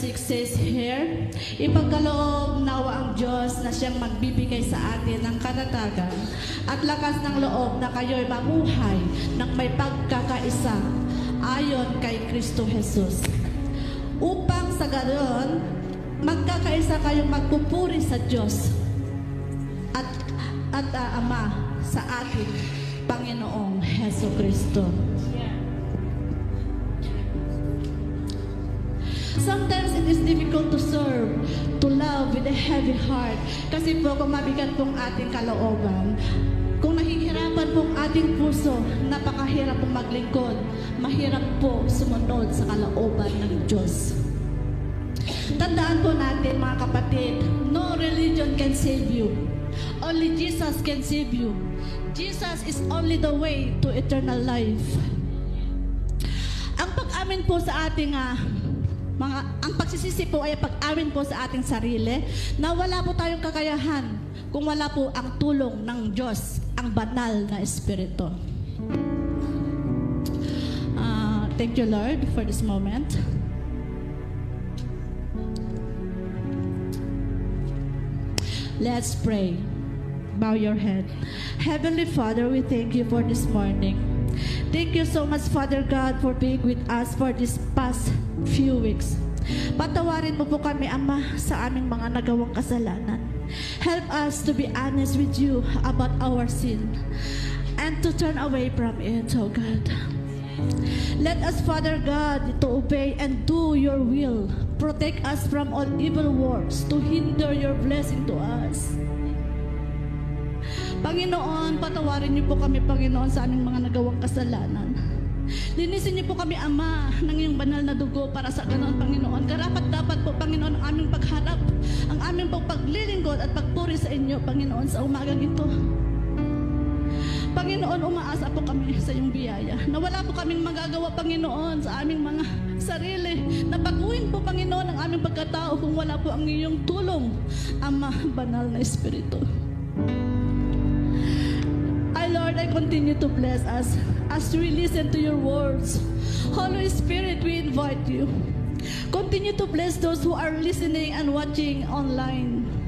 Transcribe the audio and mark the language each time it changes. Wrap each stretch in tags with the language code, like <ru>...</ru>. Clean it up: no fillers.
<en>Says here,</en> <tl>ipagkaloob nawa ang Diyos na siyang magbibigay sa atin ng karatagan at lakas ng loob na kayo'y mamuhay ng may pagkakaisa ayon kay Kristo Jesus. Upang sa gayon, magkakaisa kayong magpupuri sa Diyos at Ama sa ating Panginoong Heso Kristo.</tl> <en>Sometimes it is difficult to serve, to love with a heavy heart.</en> <tl>Kasi po kung mabigat pong ating kalooban, kung nahihirapan pong ating puso, napakahirap pong maglingkod, mahirap po sumunod sa kalooban ng Diyos. Tandaan po natin mga kapatid,</tl> <en>no religion can save you. Only Jesus can save you. Jesus is only the way to eternal life.</en> <tl>Ang pag-amin po sa ating ang pagsisisi po ay pag-amin po sa ating sarili na wala po tayong kakayahan kung wala po ang tulong ng Diyos, ang banal na Espiritu.</tl> <en>Thank you, Lord, for this moment. Let's pray. Bow your head. Heavenly Father, we thank you for this morning. Thank you so much, Father God, for being with us for this past few weeks.</en> <tl>Patawarin mo po kami, Ama, sa aming mga nagawang kasalanan.</tl> <en>Help us to be honest with you about our sin and to turn away from it, oh God. Let us, Father God, to obey and do your will. Protect us from all evil works to hinder your blessing to us.</en> <tl>Panginoon, patawarin niyo po kami, Panginoon, sa aming mga nagawang kasalanan. Linisin niyo po kami, Ama, ng iyong banal na dugo para sa ganoon, Panginoon. Karapat-dapat po, Panginoon, ang aming pagharap, ang aming pong paglilingkod at pagpuri sa inyo, Panginoon, sa umagang ito. Panginoon, umaasa po kami sa iyong biyaya na wala po kaming magagawa, Panginoon, sa aming mga sarili. Nabaguhin po, Panginoon, ang aming pagkatao kung wala po ang iyong tulong, Ama, banal na Espiritu.</tl> <en>Lord, I continue to bless us as we listen to your words. Holy Spirit, we invite you. Continue to bless those who are listening and watching online.</en>